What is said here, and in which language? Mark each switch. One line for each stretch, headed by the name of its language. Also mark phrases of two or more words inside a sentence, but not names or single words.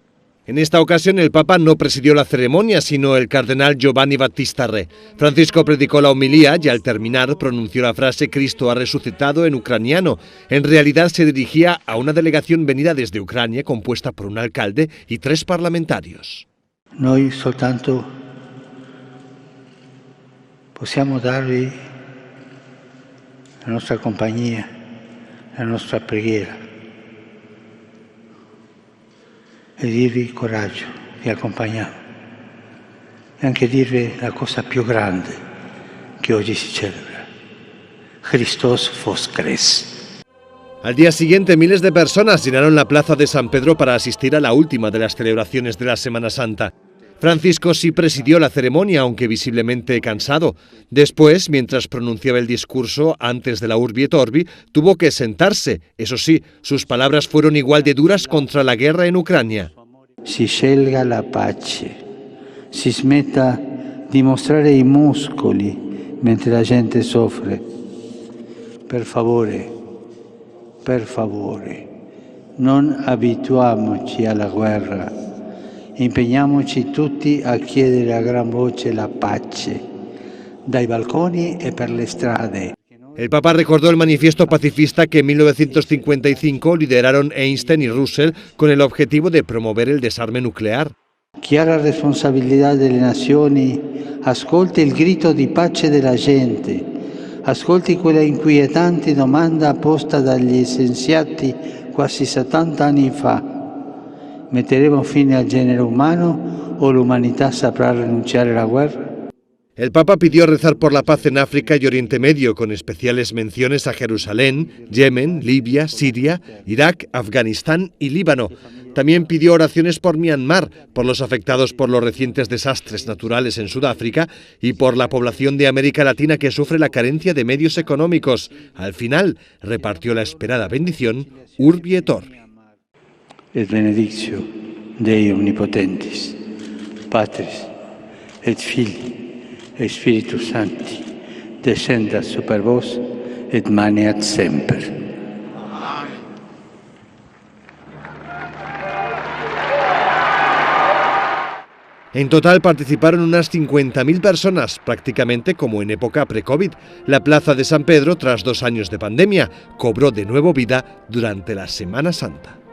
Spanish: En esta ocasión el Papa no presidió la ceremonia, sino el cardenal Giovanni Battista Re. Francisco predicó la homilía y al terminar pronunció la frase «Cristo ha resucitado» en ucraniano. En realidad se dirigía a una delegación venida desde Ucrania compuesta por un alcalde y 3 parlamentarios.
Italian: Noi soltanto possiamo darvi la nostra compagnia, la nostra preghiera. E dirvi coraggio, vi accompagniamo. E anche dirvi la cosa più grande che oggi si celebra.
Ukrainian: Христос воскрес.
Spanish: Al día siguiente, miles de personas llenaron la plaza de San Pedro para asistir a la última de las celebraciones de la Semana Santa. Francisco sí presidió la ceremonia, aunque visiblemente cansado. Después, mientras pronunciaba el discurso antes de la Urbi et Orbi, tuvo que sentarse. Eso sí, sus palabras fueron igual de duras contra la guerra en Ucrania.
Italian: Si scelga la pace, si smetta di mostrare i muscoli mentre la gente soffre. Per favore, non abituiamoci alla guerra, impegniamoci tutti a chiedere a gran voce la pace, dai balconi e per le strade.
Spanish: El Papa recordó el manifiesto pacifista que en 1955 lideraron Einstein y Russell con el objetivo de promover el desarme nuclear.
Italian: Chi ha la responsabilità delle nazioni ascolti il grido di pace della gente, ascolti quella inquietante domanda posta dagli scienziati quasi 70 anni fa. Metteremo fine al genere umano o l'umanità saprà rinunciare alla guerra?
Spanish: El Papa pidió rezar por la paz en África y Oriente Medio, con especiales menciones a Jerusalén, Yemen, Libia, Siria, Irak, Afganistán y Líbano. También pidió oraciones por Myanmar, por los afectados por los recientes desastres naturales en Sudáfrica y por la población de América Latina que sufre la carencia de medios económicos. Al final, repartió la esperada bendición Urbi et Orbi.
Latin: Et benedictio Dei omnipotentis, Patris et Filii et Spiritus Sancti, descendat super vos et maneat semper.
Spanish: En total participaron unas 50.000 personas, prácticamente como en época pre-COVID. La plaza de San Pedro, tras 2 años de pandemia, cobró de nuevo vida durante la Semana Santa.